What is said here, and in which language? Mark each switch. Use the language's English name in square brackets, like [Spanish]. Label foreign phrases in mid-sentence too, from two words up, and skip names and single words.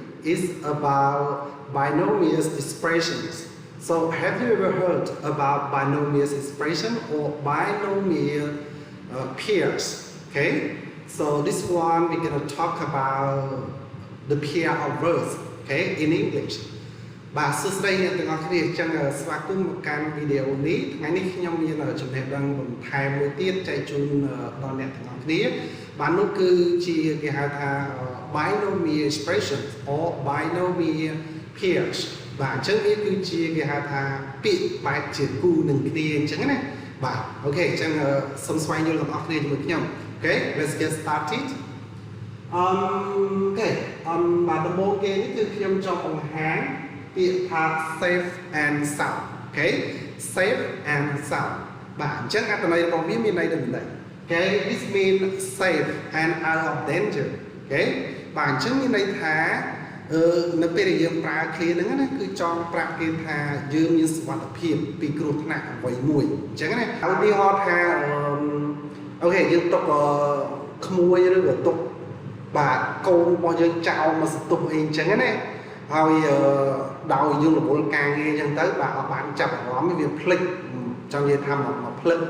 [English] It's about binomial expressions. So have you ever heard about binomial expression or binomial pairs? Okay, so this one we're going to talk about the pair of words, okay, in English. [Khmer] បាទសួស្តីអ្នកទាំងអស់គ្នាអញ្ចឹងស្វាគមន៍មកកាន់វីដេអូនេះថ្ងៃនេះខ្ញុំមានចំណេះដឹងបន្ថែមមួយទៀតចែកជូនដល់អ្នកទាំងអស់គ្នាបាទនោះគឺជាគេហៅថា [English] binomial expressions or binomial pairs [Khmer] បាទអញ្ចឹងវាគឺជាគេហៅថាពាក្យបែបជាគូនឹងគ្នាអញ្ចឹងណាបាទអូខេអញ្ចឹងសូមស្វែងយល់ទាំងអស់គ្នាជាមួយខ្ញុំ [English] Okay, let's get started. [Khmer] បាទដំបូងគេនេះគឺខ្ញុំចង់បង្ហាញពាក្យថា [English] safe and sound. Okay, safe and sound. [Khmer] បាទអញ្ចឹងអត្ថន័យរបស់វាមានន័យដូចនេះ [English] Okay, this means safe and out of danger. [Khmer] Okay, បាទអញ្ចឹងមានន័យថានៅពេលដែលយើងប្រើឃ្លាហ្នឹងណាគឺចង់ប្រាប់គេថាយើងមានសុវត្ថិភាពពីគ្រោះថ្នាក់អ្វីមួយអញ្ចឹងណាឧទាហរណ៍ថាអូខេយើងទុកក្មួយឬក៏ទុក បាទកូនរបស់យើងចោលមកសន្ទុះអីអញ្ចឹងណាហើយដោយយើងរវល់ការងារអញ្ចឹងទៅបាទអត់បានចាប់អារម្មណ៍វាភ្លេចចង់និយាយថាមកភ្លេច